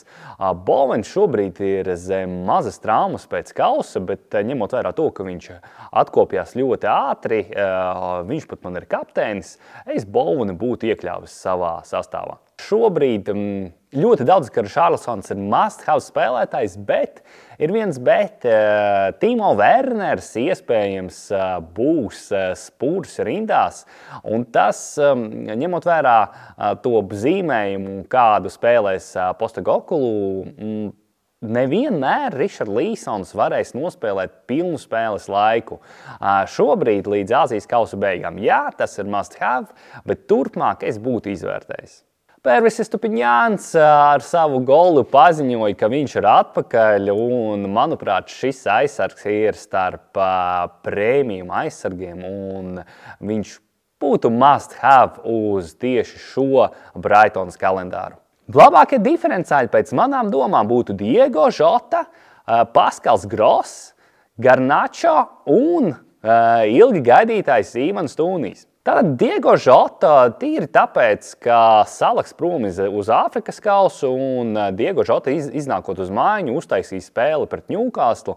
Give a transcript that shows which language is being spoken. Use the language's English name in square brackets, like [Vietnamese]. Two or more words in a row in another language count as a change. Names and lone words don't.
[Latvian] Bowens šobrīd ir zem mazas traumas pēc kausa, bet ņemot vērā to, ka viņš atkopjās ļoti ātri, viņš pat man ir kapteinis, es Bowenu būtu iekļāvis savā sastāvā. Šobrīd ļoti daudz, ka Richarlisons ir [English] must-have [Latvian] spēlētājs, bet ir viens bet. Timo Werners iespējams būs spurs rindās, un tas, ņemot vērā to zīmējumu, kādu spēlēs Postecoglou, nevienmēr Richarlisons varēs nospēlēt pilnu spēles laiku. Šobrīd līdz Āzijas kausa beigām, jā, tas ir [English] must-have, [Latvian] bet turpmāk es būtu izvērtējis. Pervis Estupiņjans ar savu golu paziņoja, ka viņš ir atpakaļ, un, manuprāt, šis aizsargs ir starp prēmiju aizsargiem, un viņš būtu [English] must-have [Latvian] uz tieši šo Brightonas kalendāru. Labākie diferenciāļi pēc manām domām būtu Diego Jota, Paskals Gross, Garnacho un ilgi gaidītais Ivans Tūnijs. Tātad Diego Jota tīri tāpēc, ka Salaks prom uz Āfrikas kausu un Diego Jota iznākot uz mājiņu uztaisīja spēli pret Newcastle.